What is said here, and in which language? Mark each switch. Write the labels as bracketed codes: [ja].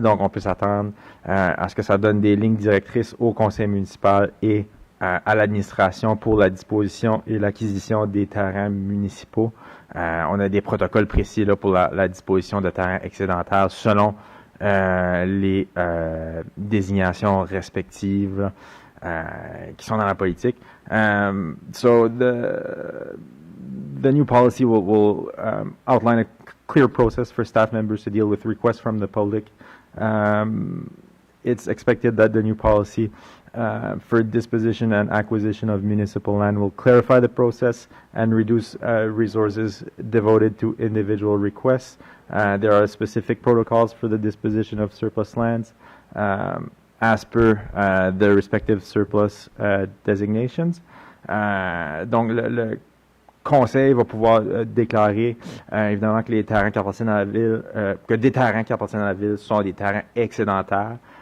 [fr] Donc, on peut s'attendre à ce que ça donne des lignes directrices au Conseil municipal et à l'administration pour la disposition et l'acquisition des terrains municipaux. On a des protocoles précis là, pour la disposition de terrains excédentaires selon les désignations respectives qui sont dans la politique. [en] So the new policy will outline a clear process for staff members to deal with requests from the public. It's expected that the new policy for disposition and acquisition of municipal land will clarify the process and reduce resources devoted to individual requests. There are specific protocols for the disposition of surplus lands as per the respective surplus designations. [fr] Donc, le Conseil va pouvoir déclarer évidemment que les terrains qui appartiennent à la ville, que des terrains qui appartiennent à la ville sont des terrains excédentaires.